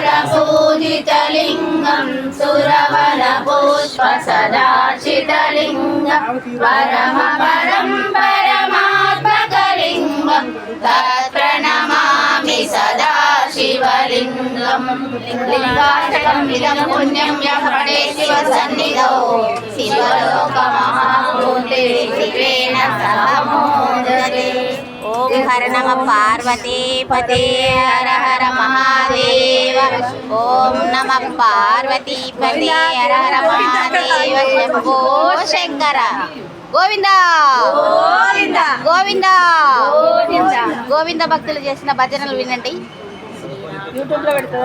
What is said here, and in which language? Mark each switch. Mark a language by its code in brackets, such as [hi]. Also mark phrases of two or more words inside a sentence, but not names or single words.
[sa] पूजितलिङ्गं सुरवर पुष्प सदाचितलिङ्गं परम परं परमात्मकलिङ्गं तत्प्रणमामि सदा शिवलिङ्गम् लिङ्गाष्टकम् इदं पुण्यं यः पठे शिवसन्निधौ शिवलोकमहाभूते शिवेन सह मोदते। ओम हर नम पार्वती पते हर हर महादेव। ओम नम पार्वती पते हर हर महादेव शंभो शंकर। [te] గోవిందా గోవిందా గోవిందా గోవిందా భక్తులు చేసిన భజనలు వినండి యూట్యూబ్ లో పెడతారు।